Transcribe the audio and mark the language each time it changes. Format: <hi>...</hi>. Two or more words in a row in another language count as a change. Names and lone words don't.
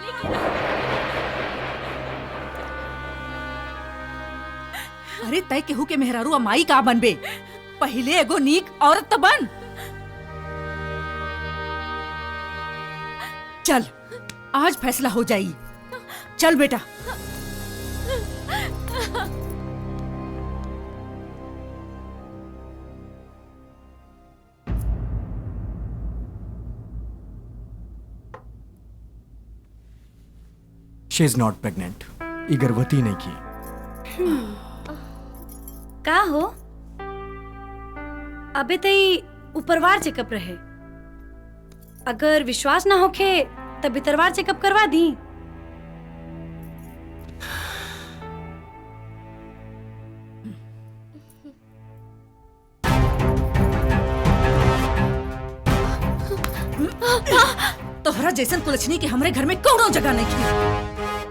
<bho>अरे तय केहू के मेहरारू अमाई का बनबे, पहले एगो नीक औरत तो बन। चल आज फैसला हो जाई, चल बेटा।</bho> <en>She is not pregnant,</en> <bho>ये गर्भवती नहीं की। का हो अबे तई ऊपरवार चेकअप रहे, अगर विश्वास ना होखे तब भीतरवार चेकअप करवा दी। तोहरा जैसन कुलछनी के हमरे घर में कौनो जगह नहीं की।</bho>